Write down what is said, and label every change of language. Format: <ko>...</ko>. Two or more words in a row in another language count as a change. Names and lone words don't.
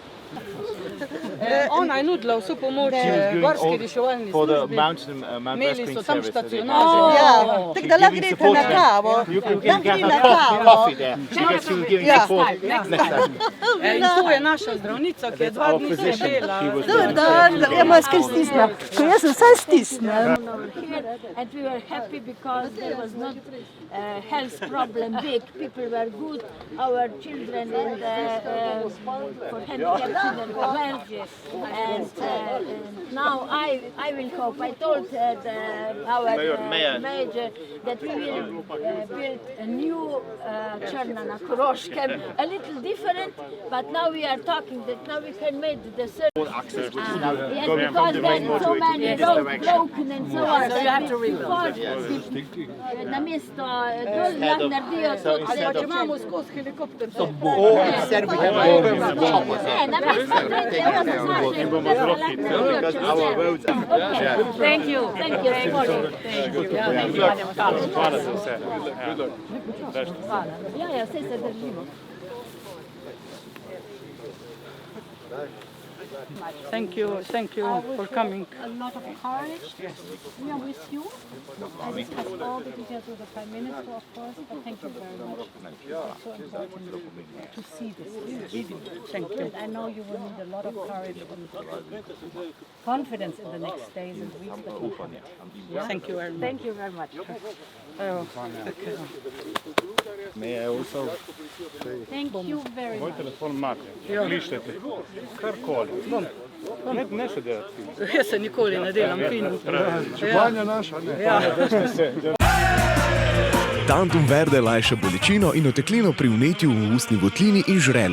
<sl>Ona je nudila vso pomoč gorski reševalni</sl> <en>for the</en> <sl>službi.</sl> <en>mountain</en> <sl>Imeli</sl> <en>rescuing</en> <sl>so tam</sl> <en>service.</en> <sl>stacionaže. Ja, tako da lahko greste na kavo.</sl> <en>You can</en> <sl>Lahko</sl> <en>get</en> <sl>gre</sl> <en>a</en> <sl>na kavo.</sl> <en>coffee there. Because she was giving Yeah. support next time.</en> <sl>In tu je naša zdravnica, ki je 2 dni sedela. Dobro, ja malo skaj stisnem. Ko jaz se vsaj stisnem.</sl> <en>And we were happy because there was not health problem big. People were good. Our children and for handicapped children were well. And now I will hope. I told our major that we will build a new church</en> <sl>na Koroškem,</sl> <en>a little different, but now we are talking that now we can make the service. Yes, because there are so many roads broken and so on. So you have to rebuild.</en> <sl>Namesto dol lahko naredijo to, Pa če imamo skozi helikopter.</sl> <en>Instead we have</en> <sl>ne, namesto</sl> <en>our roads. Thank you. Thank you.</en> <sl>Hvala za vse. Ja, vse se držimo.</sl> <en>Thank you for coming. A lot of courage. We are with you. I discussed all the details with the Prime Minister, of course, but thank you very much. It's so important to see this. Thank you. And I know you will need a lot of courage and confidence in the next days and weeks. That will come. Thank you very much. Thank you very much.</en> <sl>Evo.</sl> <en>May I also Thank you very</en> <sl>Moj</sl> <en>much.</en> <sl>telefon imate, klišete, karkoli. Ne še delati. Jaz se nikoli ne delam fino. Županja naša, ne. Tantum verde lajša bolečino in oteklino pri vnetju v ustni votlini in žrelu.</sl>